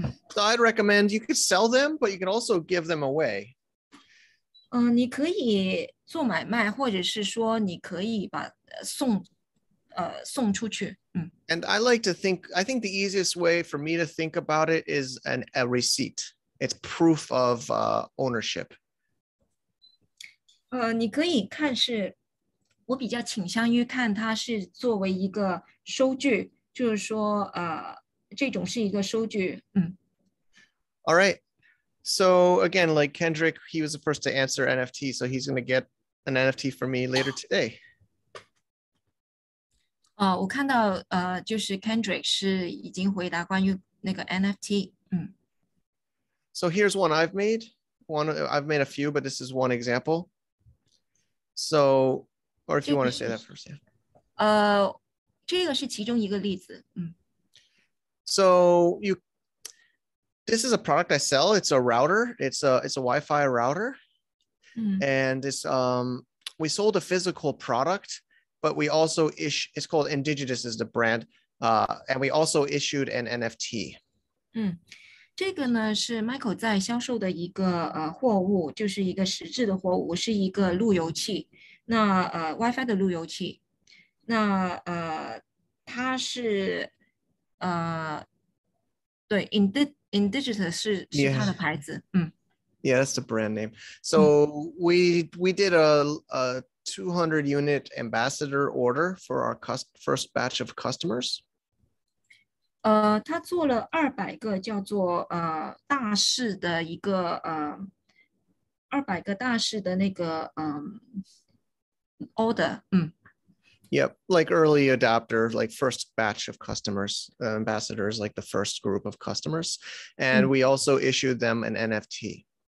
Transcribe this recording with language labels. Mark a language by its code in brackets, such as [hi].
[en] So I'd recommend you could sell them, but you can also give them away. [zh] 你可以做买卖，或者是说你可以把送出去。 [en] And I like to think, I think the easiest way for me to think about it is a receipt. It's proof of ownership. [zh] 你可以看我比较倾向于看它是作为一个收据，就是说这种是一个收据。 [en] All right. So again, like Kendrick, he was the first to answer NFT, so he's going to get an NFT for me later today. [zh] 我看到就是 Kendrick 是已经回答关于那个 NFT。 [en] So here's one I've made. I've made a few, but this is one example. So, or if you want to say that first, [zh] yeah. 这个是其中一个例子。 [en] So this is a product I sell. It's a router. It's a Wi-Fi router, and we sold a physical product, but we also it's called Indigenous is the brand, and we also issued an NFT. [zh] 这个呢是 Michael 在销售的一个货物，就是一个实质的货物，是一个路由器。那WiFi 的路由器，那它是对 Indigenous 是它的牌子。 [en] Yeah, that's the brand name. So we did a 200 unit ambassador order for our first batch of customers. [zh] 他做了200个叫做大使的一个200个大使的那个order。 [en] Yep, like early adopter, like first batch of customers, ambassadors, like the first group of customers, and we also issued them an NFT.